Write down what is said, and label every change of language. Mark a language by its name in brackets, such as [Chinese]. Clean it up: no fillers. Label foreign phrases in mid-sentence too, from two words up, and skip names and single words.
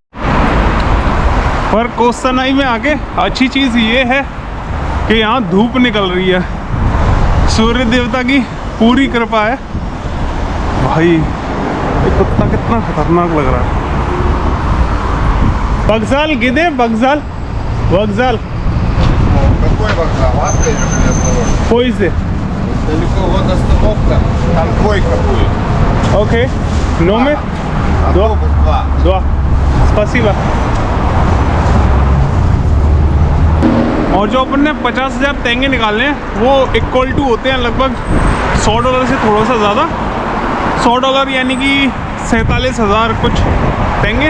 [Hindi] पर कोस्ता नाई में आके अच्छी चीज़ ये है कि यहाँ धूप निकल रही है, सूर्य देवता की पूरी कृपा है। भाई ये कुत्ता कितना खतरनाक लग रहा है। [Russian] вокзал где вокзал вокзал. Какой вокзал? Аста или железнодорожный? поезде. Далеко вот остановка, там двойка будет. ओके номер Автобус 2. 2 स्पासिबा। [Hindi] और जो अपन ने 50,000 तेंगे निकालने हैं वो [English] equal to [Hindi] होते हैं लगभग $100 से थोड़ा सा ज़्यादा। $100 यानी कि 47,000 कुछ तेंगे।